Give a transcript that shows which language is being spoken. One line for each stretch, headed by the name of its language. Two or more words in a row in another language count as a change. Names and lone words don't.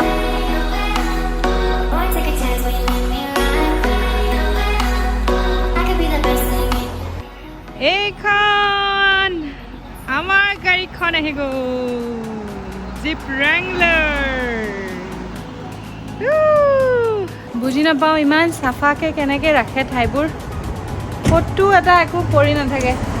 English: Boy, take a chance when you let me ride. I could be the best thing in
Assamese: এইখন আমাৰ গাড়ীখন আহি গ'ল জিপ ৰেংলাৰ বুজি নাপাওঁ ইমান চাফাকৈ কেনেকৈ ৰাখে ঠাইবোৰ ক'তো এটা একো পৰি নাথাকে